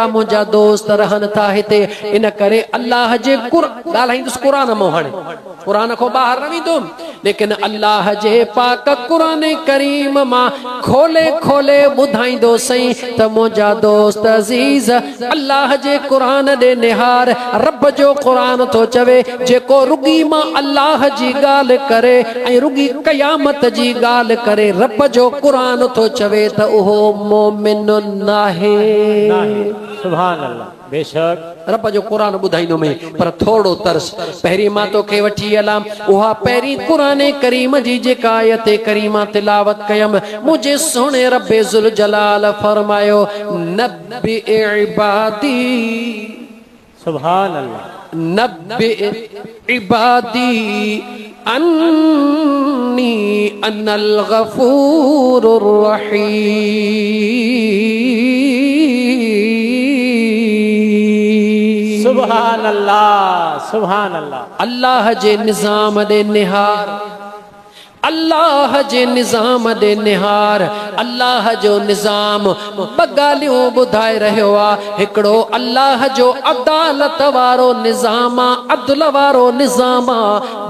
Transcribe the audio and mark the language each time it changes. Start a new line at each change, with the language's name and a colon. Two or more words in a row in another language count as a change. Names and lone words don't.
Sindhi: मुंहिंजा दोस्त रहनि था हिते इन करे अल्लाह जे ॻाल्हाईंदुसि क़ुरान मां हाणे क़ुरान खां ॿाहिरि न वेंदुमि लेकिन अल्लाह जे पाक क़ुरान करीम मां खोले खोले ॿुधाईंदो सही त मुंहिंजा दोस्त अज़ीज़ अल्लाह जे क़ुरान ॾे निहार रब जो क़ुरान थो चवे जेको रुगी मां अल्लाह जी ॻाल्हि करे ऐं रुगी क़यामत जी ॻाल्हि करे रब जो क़ुरान थो चवे त उहो मोमिन नाहे।
Arabic: سبحان الله बेशक
Sindhi: रब जो क़ुरान ॿुधाईंदो में पर थोरो तरस पहिरीं मां तोखे वठी हलां उहा पहिरीं क़ुरान करीम जी जेका आयत करीमा तिलावत कयमि मुंहिंजे सोने रब्बे ज़ुल जलाल फरमायो
Arabic: نبئ عبادي سبحان الله نبئ عبادي أني أنا الغفور الرحيم. سبحان الله سبحان الله.
Sindhi: अल्लाह जे निज़ाम ॾे निहार अल्लाह जे निज़ाम दे निहार अल्लाह जो निज़ाम बगालियों ॿुधाए रहियो आहे। हिकिड़ो अल्लाह जो अदालत वारो निज़ाम आहे, अदल वारो निज़ाम आहे।